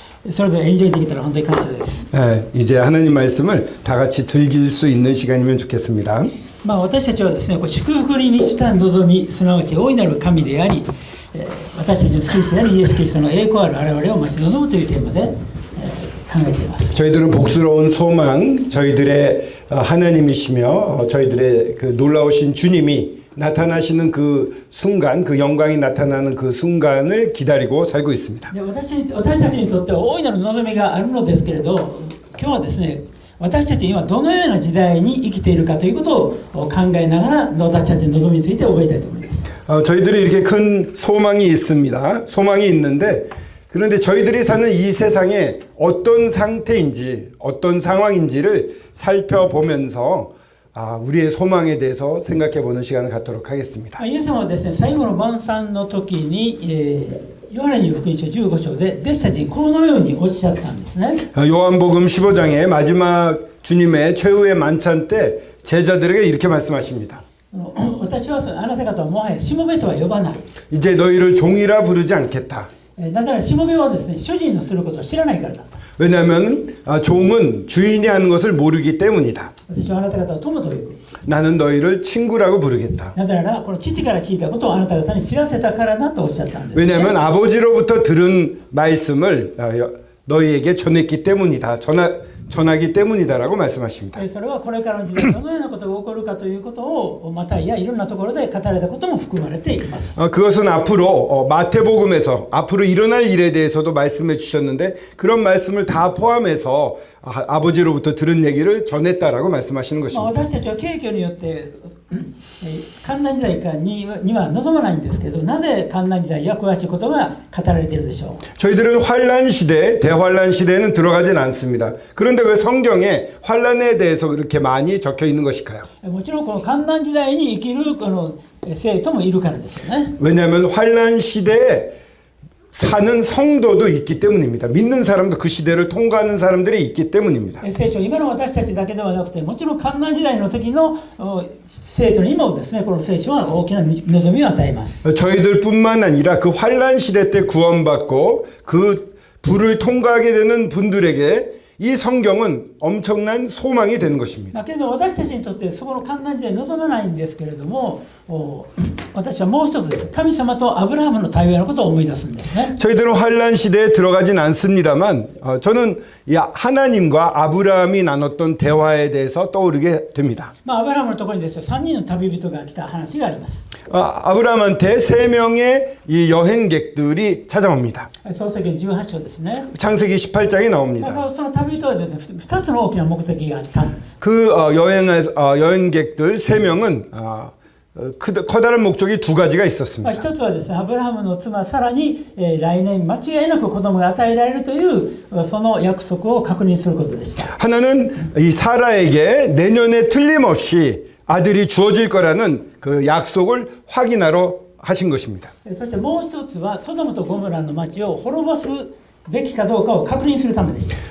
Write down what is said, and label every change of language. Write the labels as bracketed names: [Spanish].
[Japanese] それでエンジョイできたら本当に感謝です。 [Korean] 네, 이제 하나님 말씀을 다 같이 즐길 수 있는 시간이면 좋겠습니다. [Japanese] 私たちはですね、祝福に満ちた望み、すなわち大いなる神であり、私たちの救い主であるイエス・キリストの栄光ある我々を待ち望むというテーマで考えています。 [Korean] 저희들은 복스러운 소망, 저희들의 하나님이시며 저희들의 그 놀라우신 주님이 나타나시는 그 순간, 그 영광이 나타나는 그 순간을 기다리고 살고 있습니다. [Japanese] 私たちにとっては大いなる望みがあるのですけれど、今日はですね、私たち今どのような時代に生きているかということを考えながら私たちの望みについて覚えたいと思います。 [Korean] 저희들이 이렇게 큰 소망이 있습니다. 소망이 있는데 그런데 저희들이 사는 이 세상에 어떤 상태인지 어떤 상황인지를 살펴보면서 우리의 소망에 대해서 생각해 보는 시간을 갖도록 하겠습니다. [Japanese] イエス様はですね、最後の晩餐の時に、ヨハネに福音書15章で弟子たちにこのようにおっしゃったんですね。 [Korean] 요한복음 15장의 마지막 주님의 최후의 만찬 때 제자들에게 이렇게 말씀하십니다. [Japanese] 私はあなた方はもはやしもべとは呼ばない。 [Korean] 이제 너희를 종이라 부르지 않겠다. [Japanese] だからしもべはですね、主人のすることを知らないからだ。 [Korean] 왜냐하면 종은 주인이 하는 것을 모르기 때문이다. [Japanese] 私はあなた方を友と呼ぶ。 [Korean] 나는 너희를 친구라고 부르겠다. [Japanese] だからこの父から聞いたことをあなた方に知らせたからだとおっしゃったんです、ね。 [Korean] 왜냐하면 아버지로부터 들은 말씀을 너희에게 전했기 때문이다. 전하기 때문이다라고 말씀하십니다. [Japanese] それはこれからの時代どのようなことが起こるかということをまたいろんなところで語られたことも含まれています。 [Korean] 그것은 앞으로 마태복음에서 앞으로 일어날 일에 대해서도 말씀해 주셨는데 그런 말씀을 다 포함해서 아버지로부터 들은 얘기를 전했다라고 말씀하시는 것입니다. [Japanese] 私たちは景況によって艱難時代には望まないんですけど、なぜ艱難時代や詳しいことが語られているでしょう。 [Korean] 저희들은 환란 시대, 대환란 시대에는 들어가진 않습니다. 그런데 왜 성경에 환란에 대해서 그렇게 많이 적혀 있는 것일까요? [Japanese] もちろんこの艱難時代に生きるこの生徒もいるからですよね。 [Korean] 왜냐하면 환란 시대에 사는 성도도 있기 때문입니다. 믿는 사람도 그 시대를 통과하는 사람들이 있기 때문입니다. [Japanese] 聖書今の私たちだけではなくて、もちろん艱難時代の時の生徒にもですね、この聖書は大きな望みを与えます。 [Korean] 저희들뿐만 아니라 그 환란 시대 때 구원받고 그 불을 통과하게 되는 분들에게 이 성경은 엄청난 소망이 되는 것입니다. [Japanese] だけど私たちにとってそこの艱難時代望まないんですけれども、私はもう一つです。神様とアブラハムの対話のことを思い出すんですね。 [Korean] 저희들은 환란 시대에 들어가진 않습니다만 저는 하나님과 아브라함이 나눴던 대화에 대해서 떠오르게 됩니다. [Japanese] アブラハムのところにですね、3人の旅人が来た話があります。 [Korean] 아브라함한테 3명의 이 여행객들이 찾아옵니다. [Japanese] 創世記の18章ですね。 [Korean] 창세기 18장에 나옵니다. [Japanese] その旅人はですね、2つの大きな目的があったんです。 [Korean] 그 여행객들 3명은 커다란 목적이 2가지가 있었습니다. [Japanese] 一つはですね、アブラハムの妻サラに、来年間違いなく子供が与えられるというその約束を確認することでした。 [Korean] 하나는 이 사라에게 내년에 틀림없이 아들이 주어질 거라는 그 약속을 확인하러 하신 것입니다. [Japanese] そしてもう一つはソドムとゴモラの町を滅ぼすべきかどうかを確認するためでした。